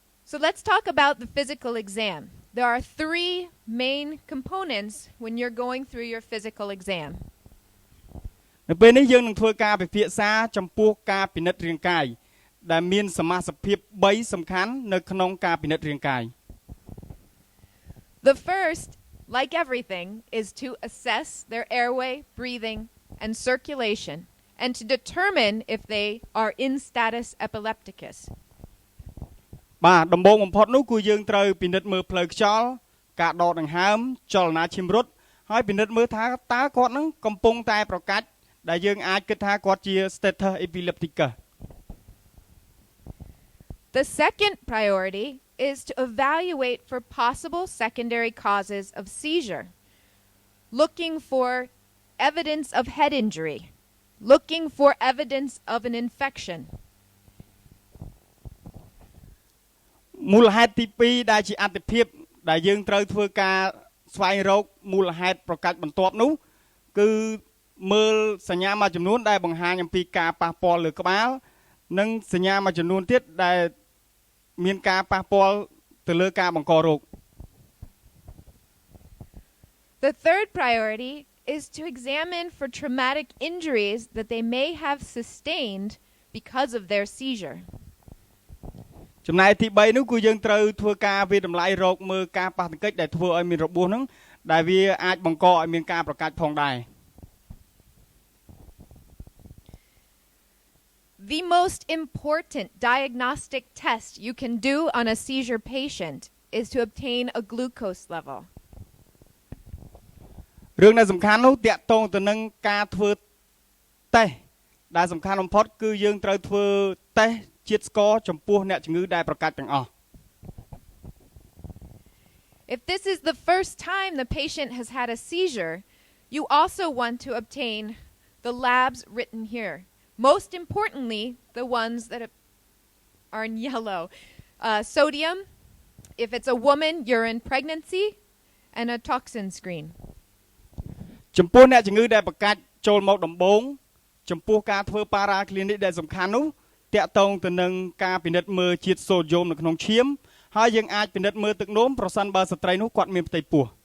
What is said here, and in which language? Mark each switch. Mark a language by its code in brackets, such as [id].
[en] So let's talk about the physical exam. There are 3 main components when you're going through your physical exam. [km] នៅពេលនេះយើងនឹងធ្វើការពិភាក្សាចំពោះការពិនិត្យរាងកាយដែលមានសមាសភាព3សំខាន់នៅក្នុងការពិនិត្យរាងកាយ [en] The first, like everything, is to assess their airway, breathing, and circulation, and to determine if they are in status epilepticus. [km] បាទដំបូងបំផុតនោះគឺយើងត្រូវពិនិត្យមើលផ្លូវខ្យល់ការដកដង្ហើមចលនាឈាមរត់ហើយពិនិត្យមើលថាតើគាត់នឹងកំពុងតែប្រកាច់ដែលយើងអាចគិតថាគាត់ជា status epilepticus. [en] The second priority is to evaluate for possible secondary causes of seizure, looking for evidence of head injury, looking for evidence of an infection. [km] មូលហេតុទី2ដែលជាអត្ថភាពដែលយើងត្រូវធ្វើការស្វែងរកមូលហេតុប្រកាច់បន្ទាប់នោះគឺមើលសញ្ញាមួយចំនួនដែលបង្ហាញអំពីការប៉ះពាល់លើក្បាលនិងសញ្ញាមួយចំនួនទៀតដែលមានការប៉ះពាល់ទៅលើការបង្ករោគ [en] The third priority is to examine for traumatic injuries that they may have sustained because of their seizure. [km] ចំណែកទី3នោះគឺយើងត្រូវធ្វើការវិតម្លៃរោគមើលការប៉ះទង្គិចដែលធ្វើឲ្យមានរបួសហ្នឹងដែលវាអាចបង្កឲ្យមានការប្រកាច់ផងដែរ [en] The most important diagnostic test you can do on a seizure patient is to obtain a glucose level. [km] រឿងដែលសំខាន់នោះតាក់ទងទៅនឹងការធ្វើតេស្តដែលសំខាន់បំផុតគឺយើងត្រូវធ្វើតេស្តជាតិស្ករចំពោះអ្នកជំងឺដែលប្រកាច់ទាំងអស់ [en] If this is the first time the patient has had a seizure, you also want to obtain the labs written here. Most importantly, the ones that are in yellow. Sodium, if it's a woman, urine pregnancy, and a toxin screen. [km] ចំពោះអ្នកជំងឺដែលប្រកាច់ចូលមកដំបូងចំពោះការធ្វើ para clinic ដែលសំខាន់នោះតាក់ទងទៅនឹងការពិនិត្យមើលជាតិសូដ្យូមនៅក្នុងឈាមហើយយើងអាចពិនិត្យមើលទឹកនោមប្រសិនបើស្ត្រីនោះគាត់មានផ្ទៃពោះ